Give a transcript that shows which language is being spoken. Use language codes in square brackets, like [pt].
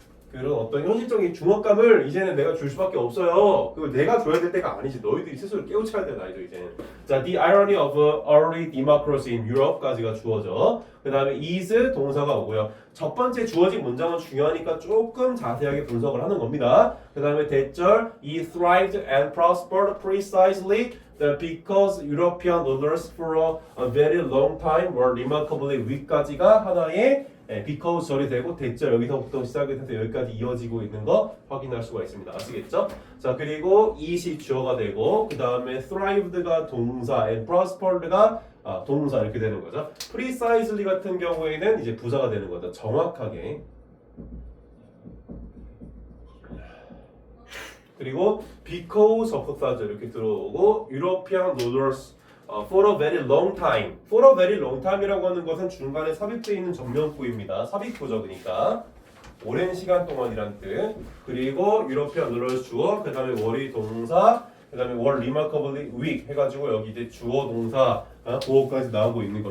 [ko] 그런 어떤 현실적인 중압감을 이제는 내가 줄 수밖에 없어요. 그걸 내가 줘야 될 때가 아니지. 너희들이 스스로 깨우쳐야 될 나이죠 이제는. 자, [en] the irony of early democracy in Europe [ko] 까지가 주어져. 그 다음에 is 동사가 오고요. 첫 번째 주어진 문장은 중요하니까 조금 자세하게 분석을 하는 겁니다. 그 다음에 대절 [en] he thrived and prospered precisely because European rulers for a very long time were remarkably weak [ko] 까지가 하나의 because 절이 되고 대절 여기서부터 시작이 돼서 여기까지 이어지고 있는 거 확인할 수가 있습니다. 아시겠죠? 자, 그리고 it이 주어가 되고 그 다음에 thrived가 동사 and prospered가 동사 이렇게 되는 거죠. precisely 같은 경우에는 이제 부사가 되는 거죠. 정확하게. 그리고 because 접속사죠. 이렇게 들어오고 [en] European rulers for a very long time. For a very long time [ko] 이라고 하는 것은 중간에 삽입되어 있는 전면구입니다. 삽입구죠. 그러니까 오랜 시간 동안이란 뜻. 그리고 European rulers 주어, 그 다음에 월이 동사, 그 다음에 [en] were remarkably weak [ko] 해가지고 여기 이제 주어 동사 보어까지 나오고 있는 거.